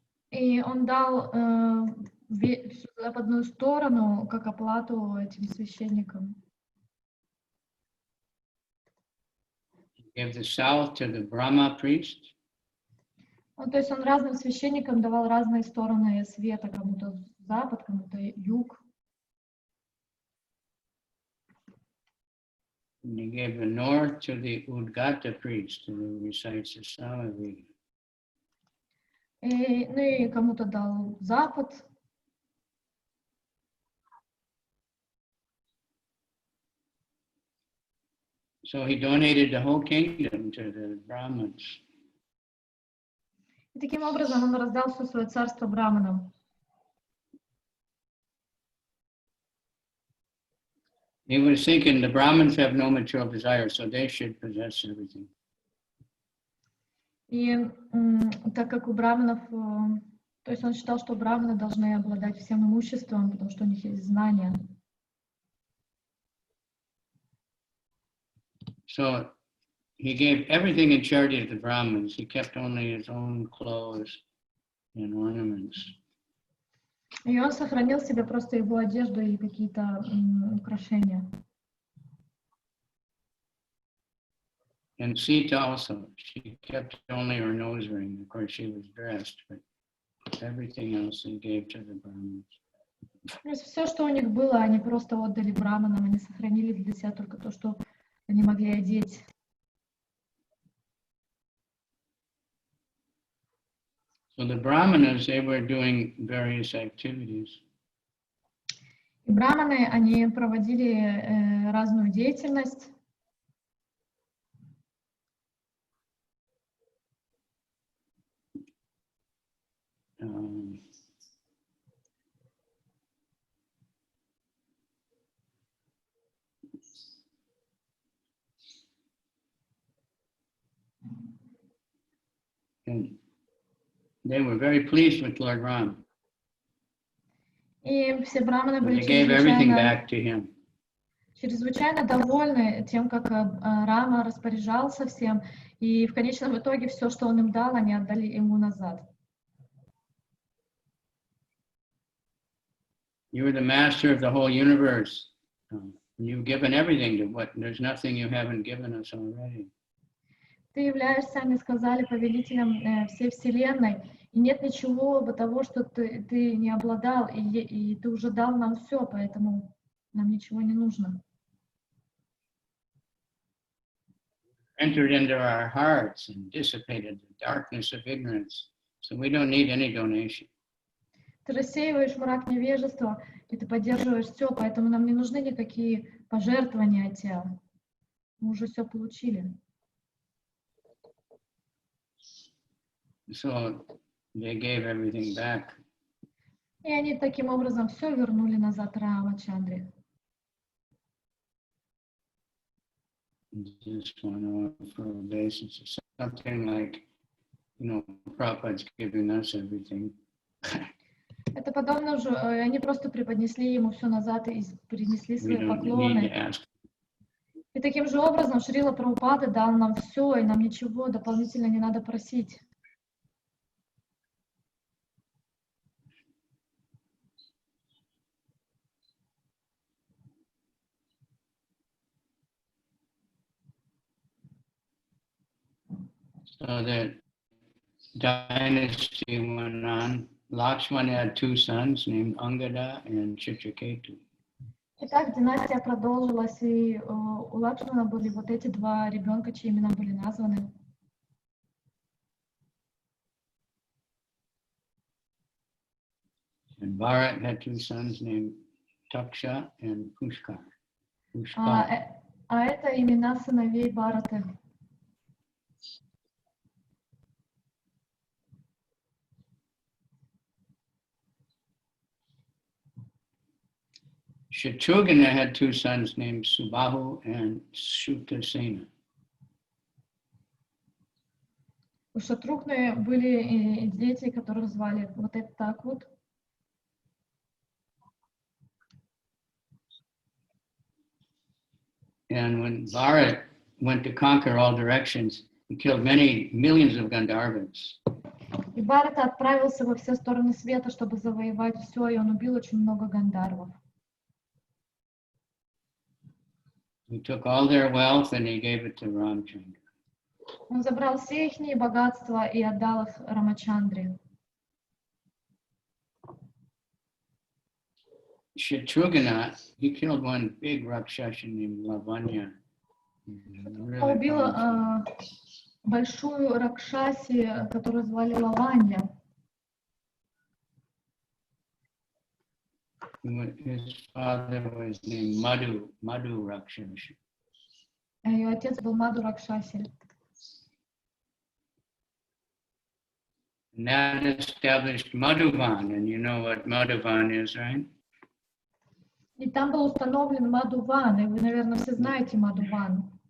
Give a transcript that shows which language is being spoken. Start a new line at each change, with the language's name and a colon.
Russian: И он дал западную сторону как оплату этим священникам.
English: He gave the south to the Brahma priest.
Russian: Ну, то есть он разным священникам давал разные стороны света, кому-то запад, кому-то юг.
English: And he gave the north to the Udgata priest, who recites the Samaveda.
Russian: Ну и кому-то дал запад.
English: So he donated the whole kingdom to the Brahmins.
Russian: И таким образом он раздал все свое царство браманам.
English: He was thinking the Brahmins have no material desire, so they should possess everything.
Russian: И так как у браманов, то есть он считал, что браманы должны обладать всем имуществом, потому что у них есть знания.
English: So he gave everything in charity to the Brahmins. He kept only his own clothes and ornaments.
Russian: И он сохранил себе просто его одежду и какие-то украшения.
English: And Sita also, she kept only her nose ring. Of course, she was dressed, but everything else he gave to the Brahmins.
Russian: То есть все, что у них было, они просто отдали браманам, они сохранили для себя только то, что они могли одеть.
English: So the Brahmanas, they were doing various activities.
Russian: И браманы, они проводили разную деятельность.
English: And they were very pleased with Lord Rama.
Russian: И все браманы
English: So
Russian: были
English: they gave everything back to him.
Russian: чрезвычайно довольны тем, как Рама распоряжался всем. И в конечном итоге все, что он им дал, они отдали ему назад.
English: You are the master of the whole universe. You've given everything to what, there's nothing you haven't given us already.
Russian: Ты являешься, они сказали, повелителем всей Вселенной, и нет ничего того, что ты не обладал, и ты уже дал нам все, поэтому нам ничего не нужно.
English: Entered into our hearts and dissipated the darkness of ignorance, so we don't need any donation.
Russian: Ты рассеиваешь мрак невежества, и ты поддерживаешь все, поэтому нам не нужны никакие пожертвования от тебя. Мы уже все получили.
English: So they gave everything back.
Russian: И они таким образом все вернули назад Рама-чандре.
English: Just want to offer a basis of something like, Prabhupada's giving us everything.
Russian: Это подобно уже, они просто преподнесли ему все назад и принесли свои поклоны. И таким же образом Шрила Прабхупада дал нам все, и нам ничего дополнительно не надо просить.
English: So the dynasty went on. Lakshmana had two sons named Angada and Chitraketu.
Russian: Итак, династия продолжилась, и у Лакшмана были вот эти два ребенка, чьи имена были названы.
English: And Bharat had two sons named Taksha and Pushkar.
Russian: А это имена сыновей Бхараты.
English: Shatrugna had two sons named Subahu and Shutasena.
Russian: У Шатрухны были дети, которых звали вот это так вот.
English: And when Bharat went to conquer all directions, he killed many millions of Gandharvas.
Russian: И Бхарата отправился во все стороны света, чтобы завоевать все, и он убил очень много гандharвов.
English: He took all their wealth and he gave it to Ramchandra.
Russian: Он забрал все их богатства и отдал их Рамачандре.
English: Shatrugna, he killed one big Rakshasa named Lavanya.
Russian: Он убил большую Ракшаси, которую звали Лаванья.
English: His father was named Madhu Rakshasa.
Russian: Ее отец был Маду Ракшаси.
English: And that established Madhuvan, and you know what Madhuvan is, right?
Russian: И там был установлен Мадхуван, и вы, наверное, все знаете Мадхуван.